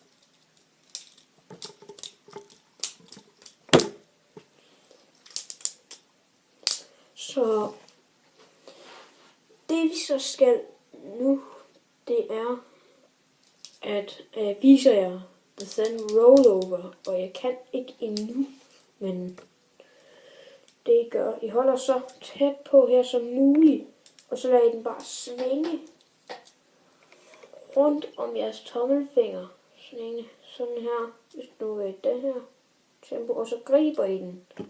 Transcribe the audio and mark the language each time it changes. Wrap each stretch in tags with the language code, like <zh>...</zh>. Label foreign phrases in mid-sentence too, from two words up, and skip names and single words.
<da>Så det vi så skal nu, det er at vise jer</da> <en>the sun rollover,</en> <da>og jeg kan ikke endnu, men det I gør, I holder så tæt på her som muligt, og så lader I den bare svinge rundt om jeres tommelfinger, sådan her, hvis nu er det her tempo, og så griber I den.</da>